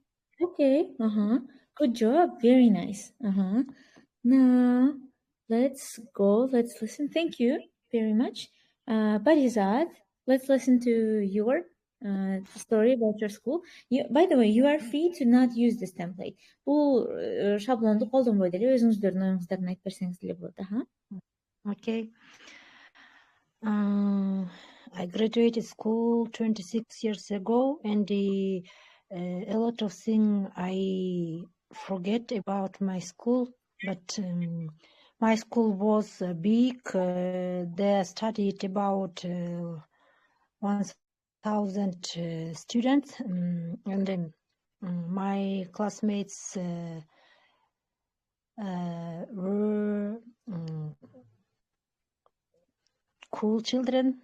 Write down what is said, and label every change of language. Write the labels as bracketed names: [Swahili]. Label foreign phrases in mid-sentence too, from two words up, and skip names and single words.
[English] Okay. Good job. Very nice. Now let's go. Let's listen. Thank you very much. Parizad, let's listen to your story about your school. By the way, you are free to not use this template. [Kyrgyz] Бул шаблонду колдонбой деле өзүңүздөрдүн оюңуздарын айтып берсеңиз деле болот. [English] Okay. I graduated school 26 years ago, and a lot of things I forget about my school. But my school was big. There studied about 1,000 students, and then my classmates were cool children.